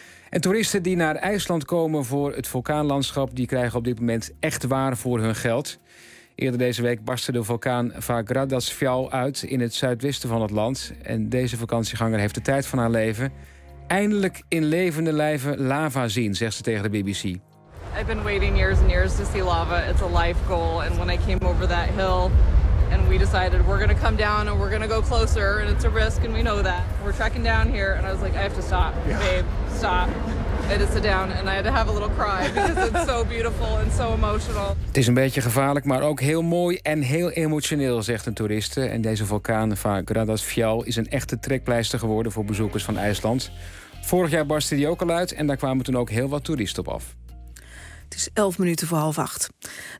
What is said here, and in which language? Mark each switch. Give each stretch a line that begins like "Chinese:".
Dutch: En toeristen die naar IJsland komen voor het vulkaanlandschap, die krijgen op dit moment echt waar voor hun geld. Eerder deze week barstte de vulkaan Fagradalsfjall uit in het zuidwesten van het land. En deze vakantieganger heeft de tijd van haar leven eindelijk in levende lijven lava zien, zegt ze tegen de BBC.
English: I've been waiting years and years to see lava. It's a life goal. And when I came over that hill, And we decided we're going to come down and we're going to go closer. And it's a risk and we know that. We're trekking down here. And I was like, I have to stop. Yeah. Babe, stop. I had to sit down and I had to have a little cry because it's so beautiful and so emotional.
Dutch: Het is een beetje gevaarlijk, maar ook heel mooi en heel emotioneel, zegt een toeriste. En deze vulkaan van Gradasfjall is een echte trekpleister geworden voor bezoekers van IJsland. Vorig jaar barstte die ook al uit en daar kwamen toen ook heel wat toeristen op af. Het is 7:55.